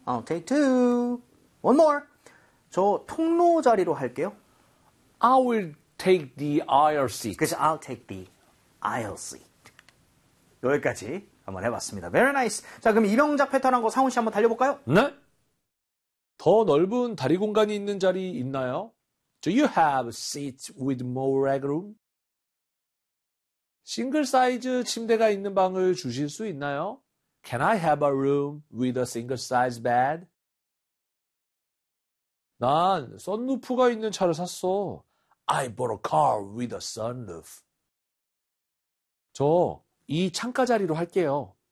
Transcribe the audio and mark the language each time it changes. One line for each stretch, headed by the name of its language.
English: I'll take two. One more.
Korean: 저 통로 자리로 할게요.
English: I will take the aisle seat. 그래서 I'll take the aisle seat.
Korean: 여기까지 한번 해봤습니다.
English: Very nice.
Korean: 자, 그럼 이병작 패턴 한 거 상훈 씨 한번 달려볼까요? 네. 더 넓은 다리 공간이 있는 자리 있나요?
English: Do you have seats with more leg room?
Korean: 싱글 사이즈 침대가 있는 방을 주실 수 있나요?
English: Can I have a room with a single size bed?
Korean: 난 선루프가 있는 차를 샀어.
English: I bought a car with a sunroof.
Korean: 저 이 창가 자리로 할게요.